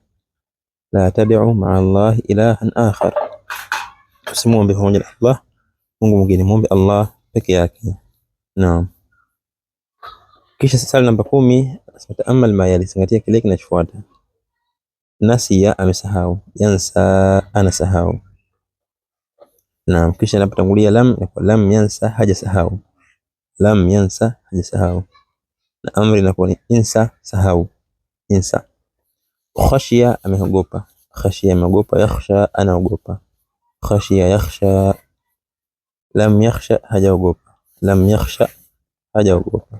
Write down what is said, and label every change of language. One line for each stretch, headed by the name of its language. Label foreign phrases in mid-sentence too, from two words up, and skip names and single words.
Arabic: لا تدع مع الله إلها آخر,
Swahili: usimwombe pamoja na Allah Mungu mwingine, muombe Allah peke yake. Naam. Kisha swali namba 10,
Arabic: تأمل ما يلي,
Swahili: zingatia kile kinachofuata. Nasiya, amesahau. Yansa, anasahau. Naam. Kisha napotangulia
Arabic: لم ينس,
Swahili: hajasahau.
Arabic: لم ينس,
Swahili: hajasahau. Na amri inakuwa ni insa, sahau. Insa. Khashiya, ameogopa. Khashiya, ameogopa. Yakhsha, anaogopa.
Arabic: خشي يخشى. لم يخش,
Swahili: hajaogopa.
Arabic: لم يخش,
Swahili: hajaogopa.